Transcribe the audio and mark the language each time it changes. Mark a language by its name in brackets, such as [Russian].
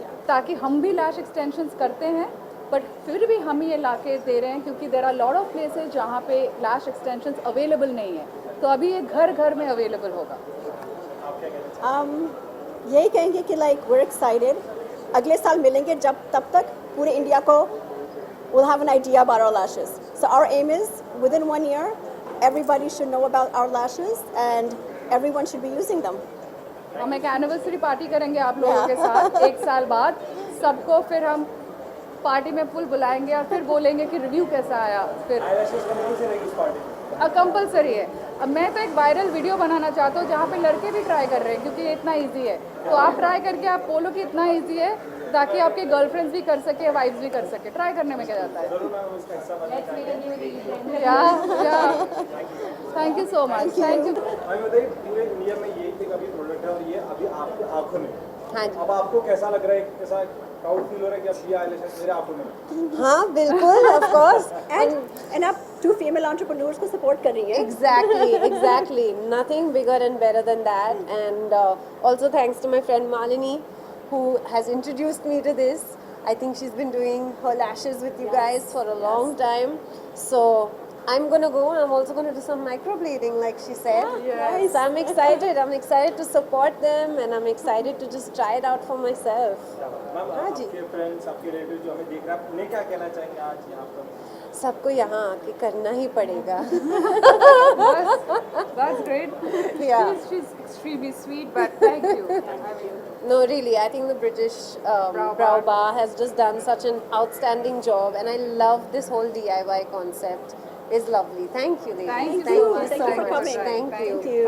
[Hindi] ताकि हम भी लैश एक्सटेंशंस करते हैं, बट फिर भी हम ये ला के दे रहे हैं क्योंकि [English] there are lot of places [Hindi] जहाँ पे लैश एक्सटेंशंस अवेलेबल नहीं है. तो अभी ये घर घर में अवेलेबल होगा. यही कहेंगे कि [English] like we're excited. [Hindi] अगले साल मिलेंगे जब तब तक पूरे इंडिया को [English] will have an idea about our lashes. So our aim is within 1 year, everybody should know about our lashes and everyone should be using them. [Hindi] हम एक एनिवर्सरी पार्टी करेंगे आप लोगों के साथ 1 साल बाद. सबको फिर हम पार्टी में फुल बुलाएंगे और फिर बोलेंगे कि रिव्यू कैसा आया. फिर आईलैशेस करने से रहेगी इस पार्टी में? कंपलसरी है. अब मैं तो एक वायरल वीडियो बनाना चाहता हूँ जहाँ पे लड़के भी ट्राई कर रहे हैं क्योंकि ये इतना इजी है. तो आप ट्राई करके आप बोलो कि इतना इजी है ताकि आपके गर्लफ्रेंड्स भी कर सके, वाइफ्स भी कर सके. ट्राई करने में क्या जाता है. जरूर मैम, उसका हिस्सा बनना चाहिए। [English] या thank you so much. Thank you. [Hindi] हमें बताइए, पूरे इंडिया में ये एक अभी प्रोडक्ट है और ये अभी आपकी आंखों में. हाँ जी. अब आपको कैसा लग रहा है, कैसा प्राउड फील हो रहा है कि अब ये आईलैशेस मेरे आंखों में? हाँ बिल्कुल, [English] of course. [Hindi] And आप 2 female entrepreneurs को support कर रही हैं. [English] Exactly. Nothing bigger and better than that. And also thanks to my friend Malini, who has introduced me to this. I think she's been doing her lashes with you guys for a long time. So I'm gonna go. I'm also gonna do some microblading, like she said. Yes. So I'm excited. I'm excited to support them, and I'm excited to just try it out for myself. [Hindi] Ma'am, हाँ जी. आपके friends, आपके relative जो हमें देख रहे हैं, आप उन्हें क्या कहना चाहेंगे आज यहाँ पर? सबको यहाँ आके करना ही पड़ेगा. [English] That's great. Yeah. She's extremely sweet, but thank you. I mean, No, really, I think the British Brow Bar has just done such an outstanding job, and I love this whole DIY concept. It's lovely. Thank you, ladies. Thank you Thank so you much. so Thank you for much. coming. Thank you.